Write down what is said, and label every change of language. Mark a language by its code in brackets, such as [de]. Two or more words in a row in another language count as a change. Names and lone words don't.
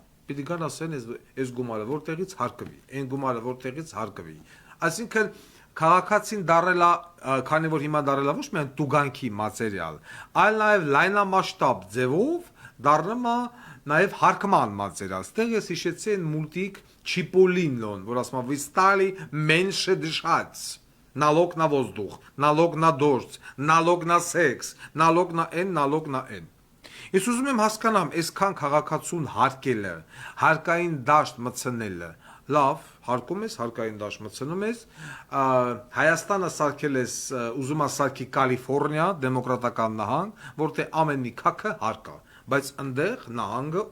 [hy] Պիտի գան ասեն այս գումարը որտեղից հարկվի, այն գումարը որտեղից հարկվի։ Այսինքն քաղաքացին դարելա, քանի որ հիմա դարելա ոչ միայն տուգանքի մատերիալ, այլ նաև լայնամասշտաբ ձևով դառնում է նաև հարկման մատերիալ։ Ստեղ ես հիշեցի այն մուլտիկ Չիպոլինոն, որ ասում է [ru] «Вы стали меньше дышать». Налог на воздух, налог на дождь, налог на секс, налог на N, налог на N։ [hy] Ես ուզում եմ հասկանամ, այսքան քաղաքացուն հարկելը, հարկային դաշտ մտցնելը, լավ, հարկում ես, հարկային դաշտ մտցնում ես, Հայաստանը սարքել ես, ուզում ես սարքի Կալիֆոռնիա, դեմոկրատական նահանգ, որտեղ ամեն մի քաքը հարկա, բայց ընդեղ նահանգը